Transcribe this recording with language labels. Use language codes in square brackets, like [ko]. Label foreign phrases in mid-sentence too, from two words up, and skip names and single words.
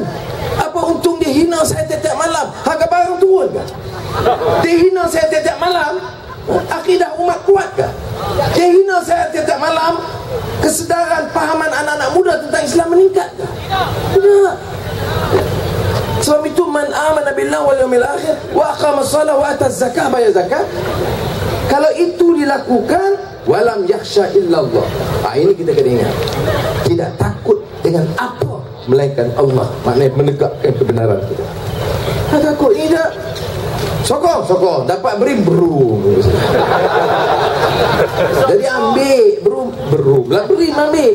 [ms] Apa untung dia hina saya tiap-tiap malam? Harga barang turun ke? Dia hina saya tiap-tiap malam, akidah umat kuat ke? Dia hina saya tiap-tiap malam, kesedaran pahaman anak-anak muda tentang Islam meningkat ke? Tidak. Sebab itu [ar] من آمن بالله واليوم الآخر وأقام الصلاة وآتى الزكاة, [ms] bayar zakat. Kalau itu dilakukan, [ar] ولم يخش إلا الله. [ms] Ini kita kena ingat, tidak takut dengan apa melainkan Allah. Maknanya menegakkan kebenaran kita. Tak takut, tidak. Sokong, dapat beri berum. Jadi ambil berum lah, beri ambil.